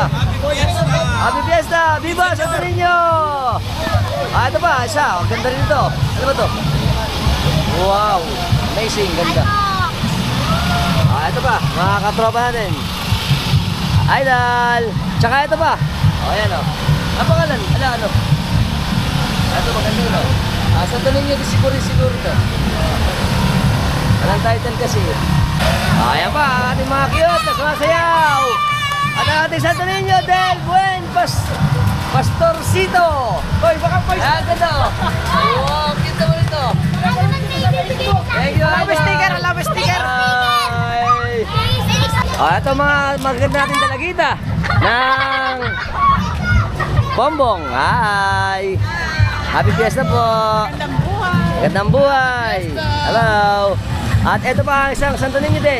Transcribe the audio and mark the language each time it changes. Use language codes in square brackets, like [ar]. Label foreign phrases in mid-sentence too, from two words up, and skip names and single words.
[en] Happy Fiesta! Viva Santo Niño! [tl] Ito pa, isa. Ang ganda rin ito. Ano ba to? [en] Wow! Amazing, ganda. [tl] Ito pa, mga katropa natin. Idol! Tsaka ito pa. Ayan o. Ang pangalan? Ano? Ito maganda yun o. Santo Niño de Cebu siguro ito. Anong title kasi? Ayan pa, ang ating mga cute na sumasayaw. At ang ating Santo Niño del Buen Pastorcito. Hoy, baka pa isa. Ganda o. Wow, cute naman ito. [en] Thank you, love sticker. [tl] Ito mga maganda natin dalagita ng Pombong. [en] Hi! Happy Fiesta po! [tl] Gandang buhay! [en] Hello! [tl] At ito pa ang isang Santo Niño din.